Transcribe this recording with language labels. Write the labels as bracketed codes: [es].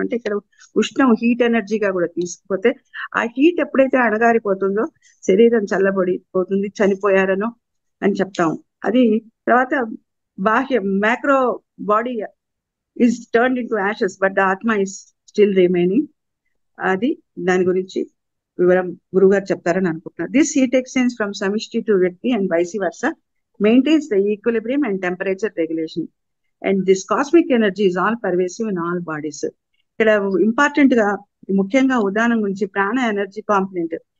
[te] అంటే ఇక్కడ ఉష్ణం హీట్ ఎనర్జీగా కూడా తీసుకుపోతే ఆ హీట్ ఎప్పుడైతే అణగారిపోతుందో శరీరం చల్లబడిపోతుంది, చనిపోయారనో అని చెప్తాం. అది తర్వాత బాహ్య [en] Macro body is turned into ashes but the ఆత్మ is still remaining. [te] అది దాని గురించి వివరం గురుగారు చెప్తారని అనుకుంటున్నారు. [en] This heat exchange from సమిష్టి to వ్యక్తి and vice versa maintains the equilibrium and temperature regulation, and this cosmic energy is all pervasive in all bodies. [te] ఇక్కడ ఇంపార్టెంట్ గా ముఖ్యంగా ఉదాహరణ గురించి ప్రాణ ఎనర్జీ కాంపనెంట్.